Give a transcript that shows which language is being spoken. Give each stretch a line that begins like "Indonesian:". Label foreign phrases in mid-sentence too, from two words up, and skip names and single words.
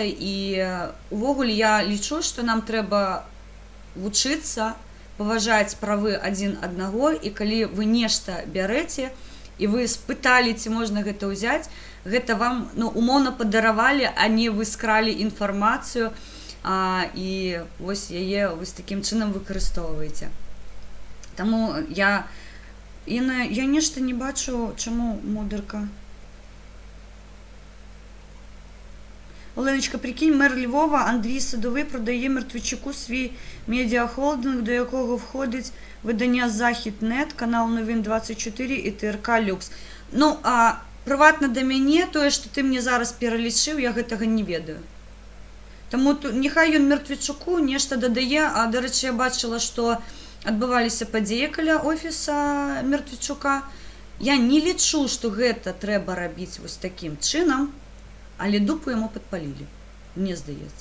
Belarusian: І увогуле я лічу, што нам трэба вучыцца паважаць правы адзін аднаго, і калі вы нешта бярэце, і вы спыталі, ці можна гэта ўзяць, гэта вам умоўна падаравалі, а не вы скралі інфармацыю, і вось яе вось такім чынам выкарыстоўваеце. Таму я нешта не бачу, чаму модерка.
Ukrainian: Оленочка, прикинь, мер Львова Андрій Садовий продає Мертвичуку свій медіахолдинг, до якого входить видання Захід.нет, канал Новин 24 і ТРК Люкс.
Belarusian: Приватно до мяне, тое, што ты мне зараз пералічыў, я гэтага не ведаю. Таму няхай ён Мертвичуку нешта дадае, а, дарэчы, я бачыла, што адбываліся падзеі каля офіса Мертвичука. Я не лічу, што гэта трэба рабіць вось такім чынам, але дупу яму падпалілі, мне здаецца.